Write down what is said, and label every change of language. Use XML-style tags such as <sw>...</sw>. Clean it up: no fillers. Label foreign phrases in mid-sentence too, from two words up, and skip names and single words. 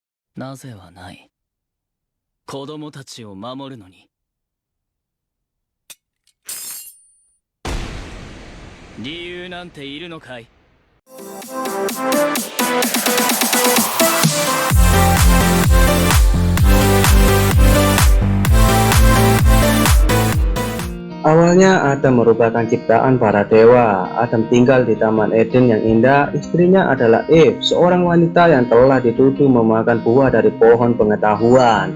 <ja>なぜはない。子供たちを守るのに。理由なんているのかい。</ja> <id>Awalnya Adam merupakan ciptaan para dewa. Adam tinggal di Taman Eden yang indah. Istrinya adalah Eve, seorang wanita yang telah dituduh memakan buah dari pohon pengetahuan.</id>